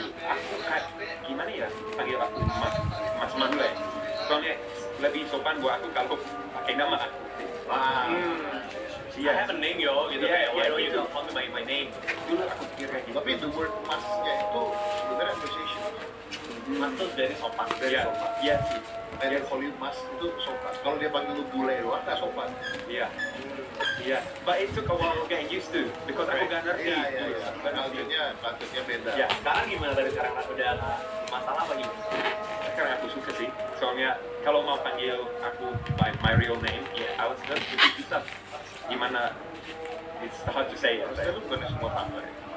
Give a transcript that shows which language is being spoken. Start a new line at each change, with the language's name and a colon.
Indonesian: Aku kayak gimana ya panggil aku Mas Bule. Soalnya lebih sopan buat aku kalau pakai nama aku.
English: I have a name yo,
Indonesian: gitu kayak
English: why don't you call me my name?
Indonesian: Dulu aku pikir kayak gitu. Tapi
English: the word
Indonesian: masnya itu sebenarnya appreciation. Mas tuh dari sopan. Iya sih. Dari
English: call you
Indonesian: mas itu sopan. Kalau dia panggil lu bule doang nggak sopan. Iya.
English: But it took a while to get used to because
Indonesian: aku gak ngerti. Iya. Culture-nya beda. Ya, sekarang gimana dari sekarang udah masalah apa gimana? Sekarang aku suka sih. Soalnya kalau mau panggil aku
English: my real name,
Indonesian: Alistair, itu susah. Gimana?
English: It's hard to say.
Indonesian: Alistair itu bukannya semua tangga ya?